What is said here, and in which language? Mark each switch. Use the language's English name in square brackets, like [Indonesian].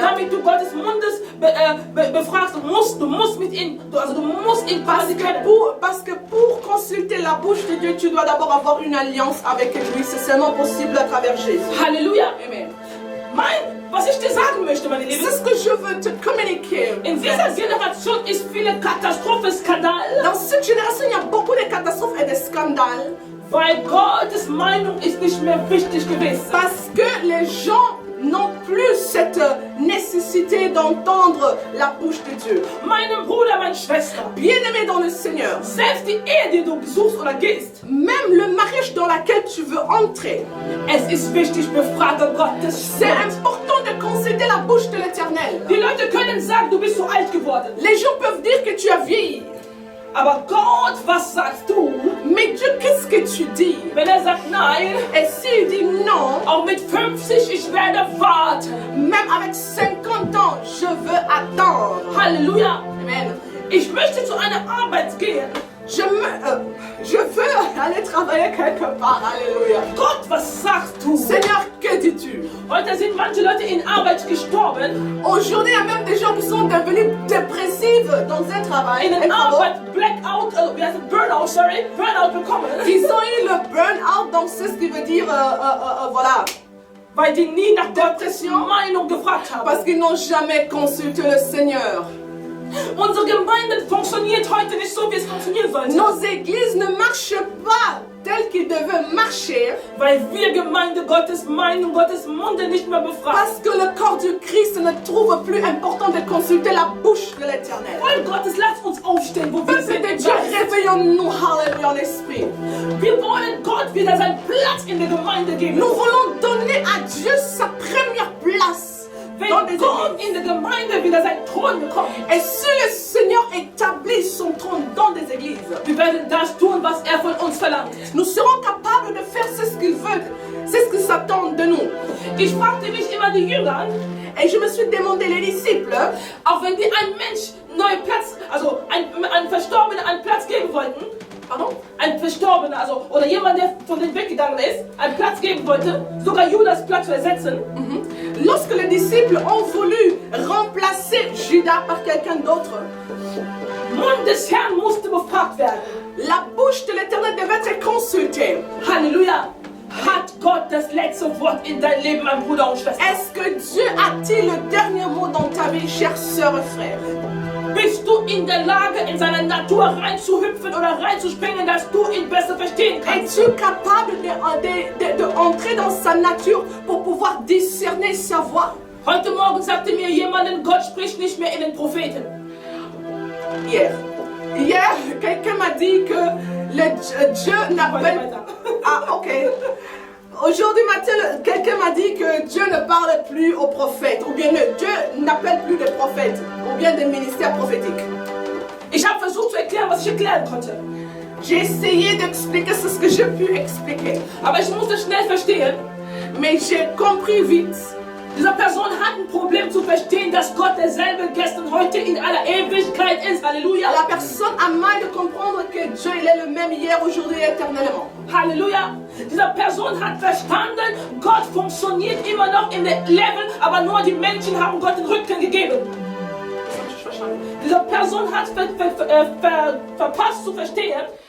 [German] damit du Gottes Mundes befragst, du musst mit ihm, du musst ihn quasi kennen. [French] parce que pour consulter la bouche de Dieu, tu dois d'abord avoir une alliance avec lui. C'est seulement possible à travers Jésus. Halleluja. Amen. [German] Was ich dir sagen möchte, meine Lieben, [French] C'est ce que je veux te communiquer. [German] in dieser Generation ist viele Katastrophe, Skandal, [French] Dans cette génération, il y a beaucoup de catastrophes et de scandales [German] weil Gottes Meinung ist nicht mehr wichtig gewesen. [French] parce que les gens n'ont plus cette nécessité d'entendre la bouche de Dieu. [German] Meinem Bruder, meine Schwester, [French] Bien-aimé dans le Seigneur, [German] selbst die Ehe, die du besuchst oder gehst, [French] même le mariage dans lequel tu veux entrer, [German] es ist wichtig, befrage Gottes [French] c'est [German] Wort. [French] important de consulter la bouche de l'Éternel. [German] Die Leute können sagen, du bist zu alt geworden. [French] Les gens peuvent dire que tu as vieilli, [German] Aber Gott, was sagst du, [French] mais Dieu, qu'est-ce que tu dis? [German] wenn sagt nein, [French] Et s'il dit non, [German] auch mit 50, ich werde warten. [French] même avec 50 ans, je veux attendre. Halleluja. Amen. [German] Ich möchte zu einer Arbeit gehen. [French] Je veux aller travailler quelque part. Alléluia. [German] Gott, was sagst du? [French] Seigneur, que décédés, dis-tu. [German] Heute sind manche Leute in Arbeit gestorben, [French] Aujourd'hui, il y a même des gens qui sont devenus dépressifs dans un travail. [German] in [French] un [German] den [French] travail. [German] Arbeit Blackout, wie heißt es, Burnout bekommen, [French] Ils ont eu le burn-out, donc c'est ce qui veut dire, voilà, [German] weil die nie nach Gottes Meinung gefragt haben. [French] parce qu'ils n'ont jamais consulté le Seigneur. [German] Unsere Gemeinde funktioniert heute nicht so, wie es funktionieren sollte, [French] Nos églises ne marchent pas telles qu'ils devaient marcher, [German] weil wir Gemeinde Gottes Meinung, Gottes Munde nicht mehr befragen. [French] parce que le corps du Christ ne trouve plus important de consulter la bouche de l'Éternel. [German] Volk Gottes, lasst uns aufstehen, wo wir [French] Peuple [German] sind. [French] de Dieu, réveillons-nous, halleluja, en esprit. [German] Wir wollen Gott wieder seinen Platz in der Gemeinde geben. [French] Nous voulons donner à Dieu sa première place dans des [German] Wenn Gott [French] églises. [German] in der Gemeinde wieder seinen Thron bekommt, [French] Et si le Seigneur établit son trône dans des églises, [German] wir werden das tun, was er von uns verlangt. [French] nous serons capables de faire ce qu'il veut, c'est ce qu'il s'attend de nous. [German] Ich fragte mich immer die Jünger, [French] Et je me suis demandé, les disciples, [German] auch wenn die einem Mensch neuen Platz, also ein Verstorbener einen Platz geben wollten, [French] pardon, [German] ein Verstorbener, also oder jemand, der von denen weggegangen ist, einen Platz geben wollte, sogar Judas Platz zu ersetzen, [French] lorsque les disciples ont voulu remplacer Judas par quelqu'un d'autre, [German] Mund des Herrn musste befragt werden. [French] la bouche de l'Éternel devait être consultée. Halleluja! [German] Hat Gott das letzte Wort in dein Leben, mein Bruder und Schwester? [French] Est-ce que Dieu a-t-il le dernier mot dans ta vie, chère sœur et frère? [German] Bist du in der Lage, in seine Natur reinzuhüpfen oder reinzuspringen, dass du ihn besser verstehen kannst? [French] Es-tu capable de entrer dans sa nature pour pouvoir discerner sa voix? [German] Heute Morgen sagte mir jemand, Gott spricht nicht mehr in den Propheten. [French] Hier, quelqu'un m'a dit que Dieu n'appelle... Ah, ok. Aujourd'hui matin, quelqu'un m'a dit que Dieu ne parle plus aux prophètes, ou bien Dieu n'appelle plus de prophètes, ou bien des ministères prophétiques. [German] Ich habe versucht zu erklären, was ich erklären konnte. [French] J'ai essayé d'expliquer ce que j'ai pu expliquer, [German] Aber ich musste schnell verstehen, [French] mais j'ai compris vite. [German] diese Person hat ein Problem zu verstehen, dass Gott derselbe gestern, heute in aller Ewigkeit ist. Halleluja. [French] La personne a mal de comprendre que Dieu il est le même hier, aujourd'hui et éternellement. Halleluja. [German] Diese Person hat verstanden, Gott funktioniert immer noch in der Level, aber nur die Menschen haben Gott den Rücken gegeben. Diese Person hat verpasst zu verstehen,